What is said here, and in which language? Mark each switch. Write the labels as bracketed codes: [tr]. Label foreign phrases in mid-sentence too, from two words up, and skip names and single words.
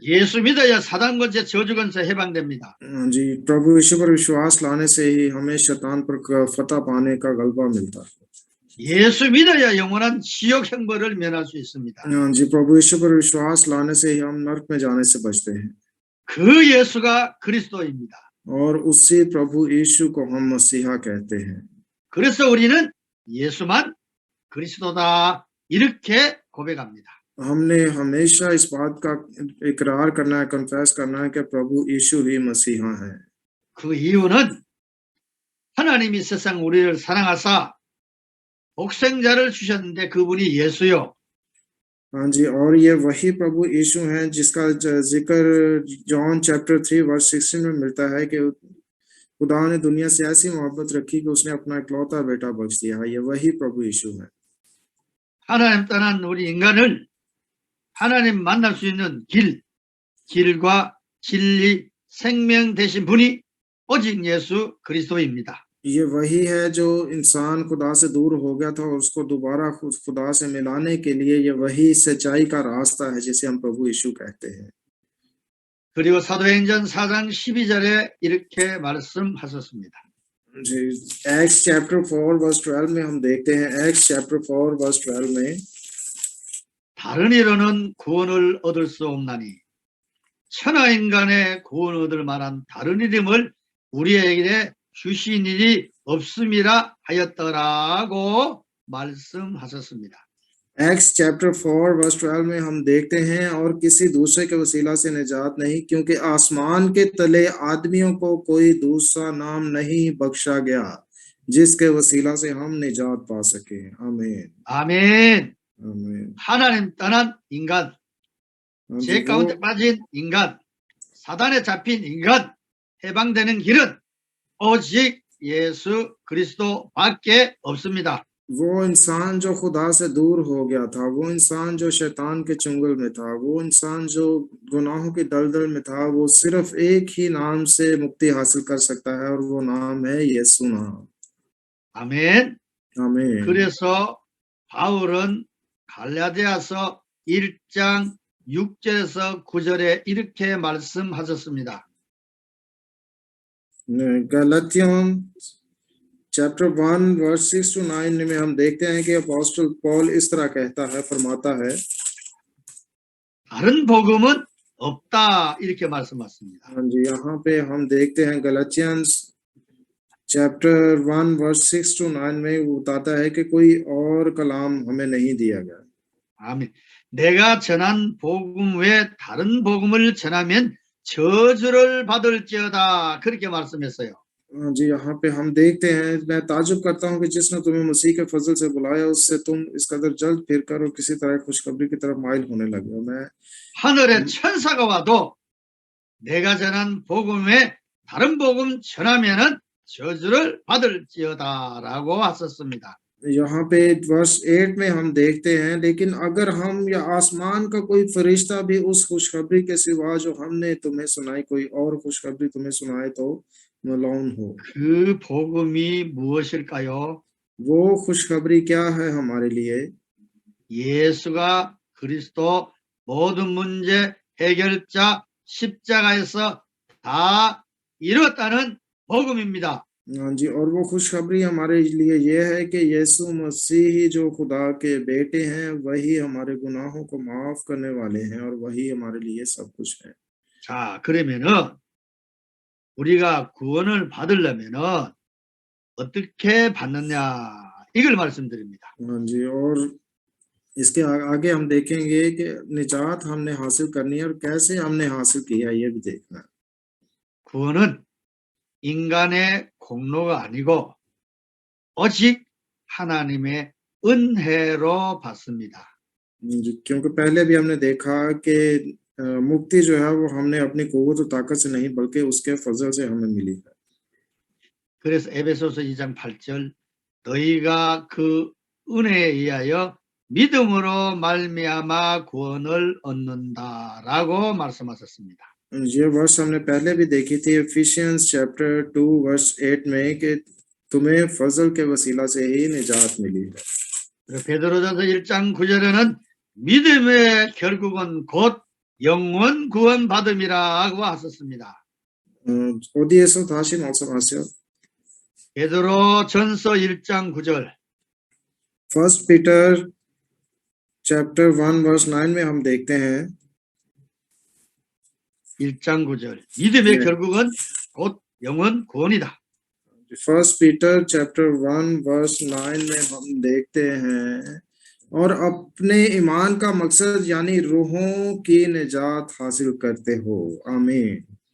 [ko] 예수 믿어야 사단 권세 저주 권세 해방됩니다. [hi] जी, प्रभु यीशु पर विश्वास लाने से ही हमें शैतान पर फतह पाने का गलबा मिलता है। [ko] 예수 믿어야 영원한 지옥 형벌을 면할 수 있습니다. [hi] जी, प्रभु यीशु पर विश्वास लाने से ही हम नरक में जाने से बचते हैं। [ko] 그 예수가 그리스도입니다. [hi] और उसी प्रभु यीशु को हम मसीहा कहते हैं। [ko] 그래서 우리는 예수만 그리스도다 이렇게 고백합니다. [hi] हमने हमेशा इस बात का इकरार करना है, कन्फेस करना है कि प्रभु यीशु ही मसीहा है। [ko] 그 이유는 하나님이 세상 우리를 사랑하사 독생자를 주셨는데 그분이 예수요. [hi] हाँ जी, और ये वही प्रभु यीशु हैं जिसका जिक्र [en] John chapter 3 verse 16 [hi] में मिलता है कि खुदा ने दुनिया से ऐसी मोहब्बत रखी कि उसने अपना इकलौता बेटा बख्श दिया। ये वही प्रभु यीशु है। [ko] 하나님 떠난 우리 인간을 하나님 만날 수 있는 길과 진리, 생명 되신 분이 오직 예수 그리스도입니다. [hi] ये वही है जो इंसान खुदा से दूर हो गया था और उसको दोबारा खुदा से मिलाने के लिए ये वही सच्चाई का रास्ता है जिसे हम प्रभु यीशु कहते हैं। [ko] 그리고 사도행전 4장 12절에 이렇게 말씀하셨습니다. [hi] जी, [en] Acts chapter 4 verse 12 [hi] में हम देखते हैं, [en] Acts chapter 4 verse 12 [hi] में [ko] 다른 이로는 구원을 얻을 수 없나니 천하 인간의 구원 얻을 만한 다른 이름을 우리에게 주신 일이 없음이라 하였더라고 말씀하셨습니다. [en] Acts chapter 4 verse 12 [hi] में हम देखते हैं, और किसी दूसरे के वसीला से निजात नहीं, क्योंकि आसमान के तले आदमियों को कोई दूसरा नाम नहीं बख्शा गया जिसके वसीला से हम निजात पा सके। आमीन [ko] 아멘. [hi] आमीन। [ko] 하나님 떠난 인간, [hi] हाँ जी, [ko] 죄 가운데 [hi] वो [ko] 빠진 인간, 사단에 잡힌 인간, 해방되는 길은 오직 예수 그리스도밖에 없습니다. [hi] वो इंसान जो खुदा से दूर हो गया था, वो इंसान जो शैतान के चुंगल में था, वो इंसान जो गुनाहों की दलदल में था, वो सिर्फ एक ही नाम से मुक्ति हासिल कर सकता है, और वो नाम है यीशु नाम। [ko] 아멘. [hi] आमीन। [ko] 그래서 바울은 갈라디아서 1장 6절에서 9절에 이렇게 말씀하셨습니다. [en] Galatians chapter 1 verse 6 to 9 [hi] में हम देखते हैं कि अपोस्टल पॉल इस तरह कहता है, फरमाता है, [ko] 다른 복음은 없다 이렇게 말씀하십니다. [hi] हाँ जी, यहाँ पे हम देखते हैं [en] Galatians chapter 1 verse 6 to 9 [hi] में वो बताता है कि कोई और कलाम हमें नहीं दिया गया। [ko] 아멘. 내가 전한 복음 외에 다른 복음을 전하면 저주를 받을지어다 그렇게 말씀했어요. [hi] हाँ जी, यहाँ पे हम देखते हैं, मैं ताजुब करता हूँ कि जिसने तुम्हें मसीह के फजल से बुलाया उससे तुम इस कदर जल्द फिर कर और किसी तरह खुशखबरी की तरफ माइल होने लगे हो। मैं [ko] 하늘의 천사가 와도 내가 전한 복음 외에 다른 복음 전하면은 저주를 받을지어다라고 하셨습니다. [hi] यहाँ पे वर्स 8 में हम देखते हैं, लेकिन अगर हम या आसमान का कोई फरिश्ता भी उस खुशखबरी के सिवा जो हमने तुम्हें सुनाई कोई और खुशखबरी तुम्हें सुनाए तो मलौन हो। [ko] 그 복음이 무엇일까요? [hi] वो खुशखबरी क्या है हमारे लिए? [ko] 예수가 그리스도 모든 문제 해결자 십자가에서 다 이뤘다는 복음입니다. [hi] हाँ जी, और वो खुशखबरी हमारे लिए ये है कि यीशु मसीह जो खुदा के बेटे हैं वही हमारे गुनाहों को माफ करने वाले हैं, और वही हमारे लिए सब कुछ है। [ko] 자, 그러면은 우리가 구원을 받으려면은 어떻게 받느냐 이걸 말씀드립니다. [hi] हाँ जी, और इसके आगे हम देखेंगे कि निजात हमने हासिल करनी है और कैसे हमने हासिल किया ये भी देखना है। [ko] 구원은 인간의 공로가 아니고 오직 하나님의 은혜로 받습니다. [hi] जी, क्योंकि पहले भी हमने देखा कि मुक्ति जो है वो हमने अपनी कुव्वत और ताकत से नहीं बल्कि उसके फजल से हमें मिली है। [ko] 그래서 에베소서 2장 8절 너희가 그 은혜에 의하여 믿음으로 말미암아 구원을 얻는다라고 말씀하셨습니다. [hi] ये वर्ष हमने पहले भी देखी थी, [en] Ephesians chapter 2 verse 8 [hi] में, कि तुम्हें फजल के वसीला से ही निजात मिली है। [ko] 베드로전서 1장 9절에는 믿음의 결국은 곧 영원 구원 받음이라고 하셨습니다. 어디에서 다시 말씀하세요? 베드로전서 1장 9절. [en] First Peter chapter 1 verse 9 [hi] में हम देखते हैं, [ko] 1장 9절. 믿음의 네. 결국은 곧 영원 구원이다. [en] First Peter chapter 1 verse 9 [hi] में हम देखते हैं, और अपने ईमान का मकसद यानी रूहों की निजात हासिल करते हो।